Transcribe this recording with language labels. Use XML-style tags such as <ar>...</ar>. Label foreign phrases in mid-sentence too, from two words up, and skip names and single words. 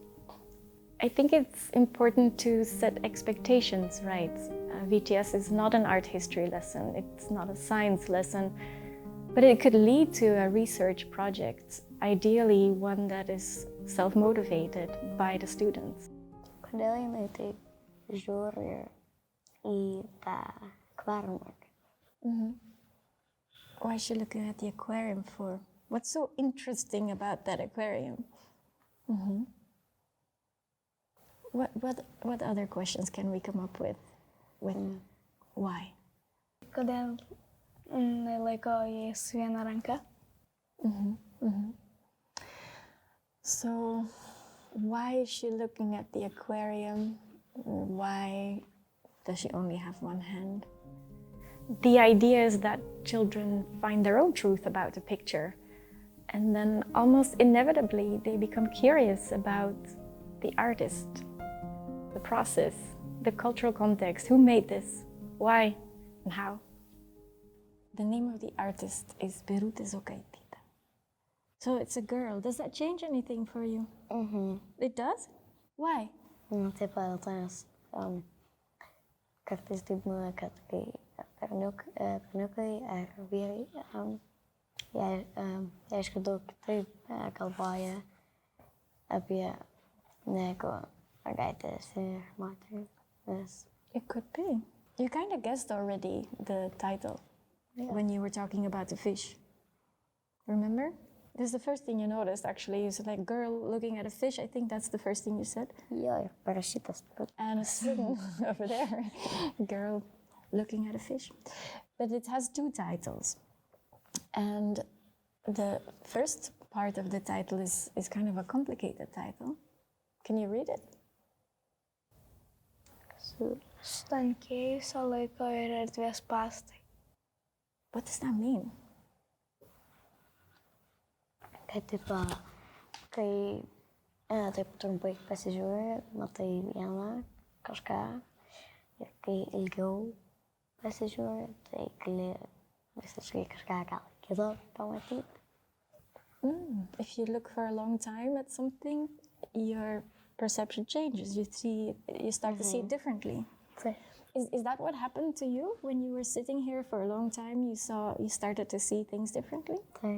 <en>I think it's important to set expectations right. VTS is not an art history lesson, it's not a science lesson, but it could lead to a research project, ideally one that is self-motivated by the students.</en> <lt>Kodėl jinai taip žiūri į tą akvariumą?</lt> <en>Why is she looking at the aquarium for? What's so interesting about that aquarium? What other questions can we come up with why?</en> <lt>Kodėl jinai laiko jį su viena ranka?</lt> <en>So, why is she looking at the aquarium? Why does she only have one hand? The idea is that children find their own truth about a picture, and then almost inevitably they become curious about the artist, the process, the cultural context, who made this, why, and how. The name of the artist is Birute Zokaitita. So it's a girl. Does that change anything for you? It does? Why?</en> <lt>Taip, dėl to, nes kartais taip būna, kad kai berniukai ar vyrai, jie aišku daug kitaip galvoja apie negu mergaitės ir moterys.</lt> <en>It could be. You kind of guessed already the title when you were talking about the fish. Remember? This is the first thing you noticed, actually. You said, like, girl looking at a fish. I think that's the first thing you said.</en> <lt>Jo, ir parašytas.</lt> <en>And it's written over there. Girl looking at a fish. But it has two titles. And the first part of the title is kind of a complicated title. Can you read it?</en> <lt>Stankėjusio laiko ir erdvės spąstai.</lt> <en>What does that mean?</en> <lt>Kad taip, kai taip trumpai pasižiūri, matai vieną kažką ir kai ilgiau pasižiūri, tai gali visiškai kažką gal kito pamatyti.</lt> <en>If you look for a long time at something, your perception changes. You start to see it differently. Is that what happened to you when you were sitting here for a long time? You started to see things differently?</en> <lt>Taip.</lt>